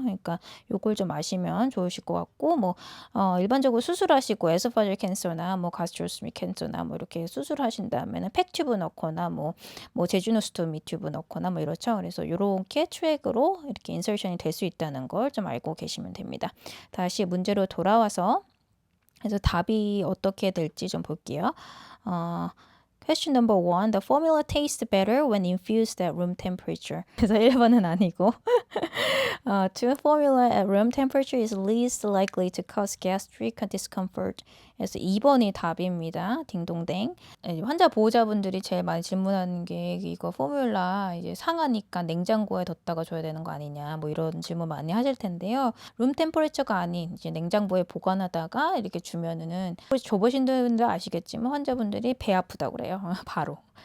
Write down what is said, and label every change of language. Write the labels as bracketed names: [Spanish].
[Korean] 그러니까 요걸 좀 아시면 좋으실 것 같고 일반적으로 수술하시고 에소파지얼 캔서나 가스트로스미 캔서나 이렇게 수술하신 다음에는 팩 튜브 넣거나 제주노스토미 튜브 넣거나 이렇죠. 그래서 요렇게 트랙으로 이렇게 인서션이 될 수 있다는 걸 좀 알고 계시면 됩니다. 다시 문제로 돌아와서 그래서 답이 어떻게 될지 좀 볼게요. [English] Question number 1. The formula tastes better when infused at room temperature. [Korean] 그래서 1번은 아니고 [English] To formula at room temperature is least likely to cause gastric discomfort. [Korean] 그래서 2번이 답입니다. 딩동댕. 환자 보호자분들이 제일 많이 질문하는 게 이거 포뮬라 이제 상하니까 냉장고에 뒀다가 줘야 되는 거 아니냐 이런 질문 많이 하실 텐데요. 룸 템퍼레처가 아닌 이제 냉장고에 보관하다가 이렇게 주면은 줘보신 분들 아시겠지만 환자분들이 배 아프다고 그래요. 바로.